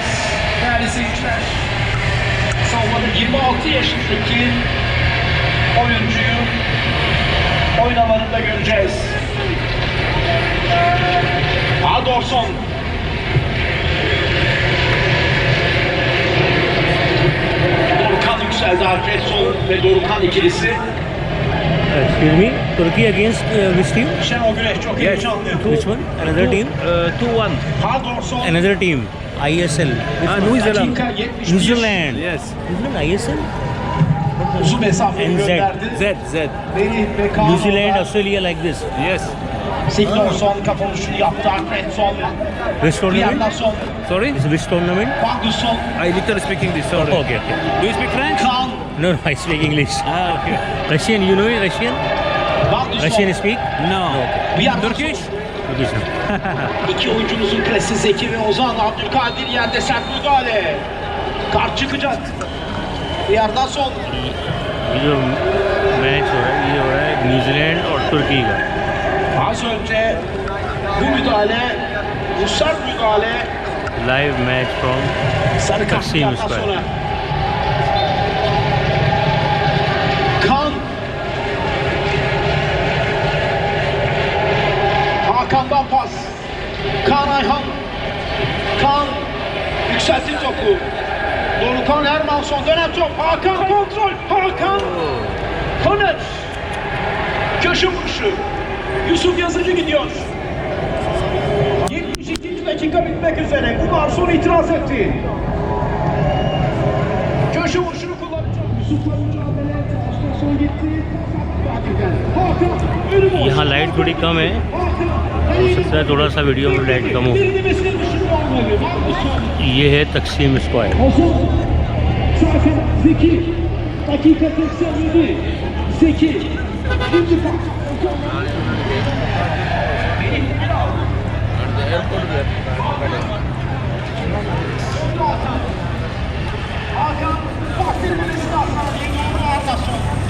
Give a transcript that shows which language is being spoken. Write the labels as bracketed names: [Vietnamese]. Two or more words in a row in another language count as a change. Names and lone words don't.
[Turkish] Değerli seyirciler, savunmada 26 yaşındaki oyuncuyu oyun alanında göreceğiz. Adorson. Dorukhan yükseldi. Alfredson ve Dorukhan ikilisi. [English] Excuse me, Turkey against which team? [Turkish] Şenol Güneş çok heyecanlı. [English] Which one? Another team? 2-1. [Turkish] Adorson. [English] Another team. ISL. New Zealand. [Turkish] Dakika 71. [English] New Zealand. Yes. New Zealand ISL? [Turkish] Uzun mesafeyi [English] NZ. [Turkish] gönderdi. [English] Z. [Turkish] Melih ve Kaan [English] New Zealand, [Turkish] orada. [English] Australia like this. Yes. [Turkish] Sigurdsson kapanışını yaptı. Alfredson. [English] Which tournament? [Turkish] Bjarnason. [English] Sorry? It's which tournament? [Turkish] Magnusson. [English] I little speak English, sorry. Okay, okay. Do you speak French? [Turkish] Kaan. [English] No, I speak English. Ah, okay. Russian, you know Russian? [Turkish] Magnusson. [English] Russian speak? No. [Turkish] Bjarnason. [English] Turkish? Turkish. [Turkish] İki oyuncumuzun presi Zeki ve Ozan. Abdülkadir yerde sert müdahale. Kart çıkacak. Bjarnason. [Hindi] ये जो मैच हो रहा है ये हो रहा है न्यूजीलैंड और तुर्की का। [Turkish] Az önce bu müdahale, bu sert müdahale [English] live match from [Turkish] sarı kart [English] Taksim [Turkish] yarıdan [English] Square. [Turkish] sonra. Kaan. Hakan'dan pas. Kaan Ayhan. Kaan Yükseltti topu. Dorukhan Hermansson dönen top. Hakan kontrol. Hakan. Koner. Köşe vuruşu. Yusuf Yazıcı gidiyor. 72. dakika bitmek üzere. Umarson itiraz etti. Köşe vuruşunu kullanacak. Yusuf'la mücadele. Başka son gitti. Hakan. [Hindi] यहाँ लाइट थोड़ी कम है, हो सकता है थोड़ा सा वीडियो में लाइट कम हो। ये है तकसीम स्क्वायर। [Turkish] Zeki. Dakika 87. Zeki. Şimdi pas. Hakan Taksim'in istasyonu yeni Ardason.